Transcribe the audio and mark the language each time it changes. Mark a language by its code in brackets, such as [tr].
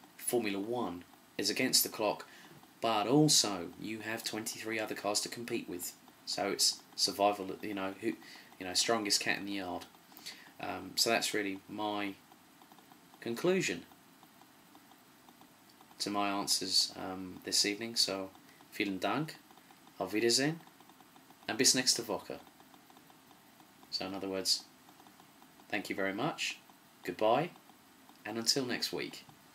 [en] Formula 1 is against the clock, but also you have 23 other cars to compete with. So it's survival, strongest cat in the yard. So that's really my conclusion to my answers this evening. [de] So, vielen Dank, auf Wiedersehen, and bis nächste Woche. [en] So in other words, thank you very much, goodbye, and until next week.